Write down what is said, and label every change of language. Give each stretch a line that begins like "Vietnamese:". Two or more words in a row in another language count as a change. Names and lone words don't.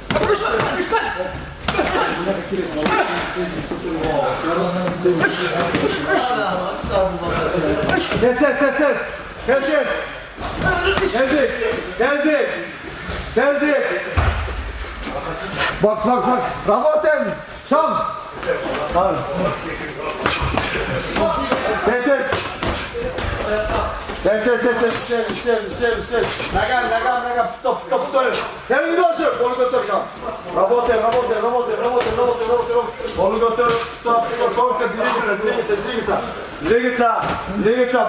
Azerbaijani: Tezlik. Box. Работаем. Şam. Ses.
Russian: Ногами. Топ.
Azerbaijani: Temiz olsun. Kolu götür şam. Работаем. Kolu götür.
Russian: Топ. Только двигаться.